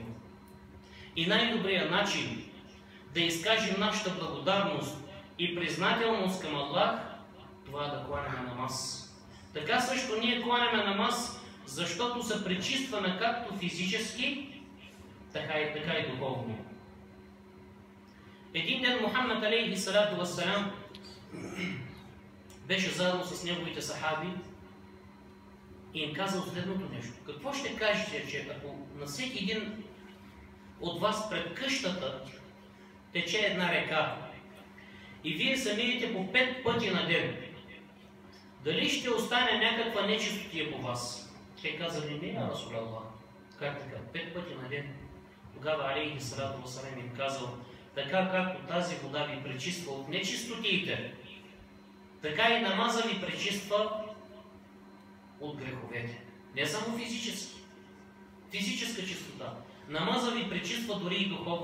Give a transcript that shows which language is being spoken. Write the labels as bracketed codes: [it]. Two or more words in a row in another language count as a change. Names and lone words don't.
[bg] И най-добрият начин да изкажем нашата благодарност и признателност към Аллах, това е да кланяме намаз. Така също ние кланяме намаз, защото се пречистваме както физически, така и духовно. Един ден Мухаммад [ar] عليه الصلاة والسلام [bg] беше заедно с неговите сахаби и им казал следното нещо. Какво ще кажете, че ако на всеки един от вас пред къщата тече една река и вие се миете по 5 пъти на ден, дали ще остане някаква нечистотия по вас? Те казали, не, [ar] يا رسول الله. [bg] Как така? 5 пъти на ден. Тогава [ar] عليه الصلاة والسلام [bg] им казал, така както тази вода ви пречиства от нечистотиите, така и намаза ви пречиства от греховете. Не само физически. Физическа чистота. Намаза ви пречиства дори и духовно.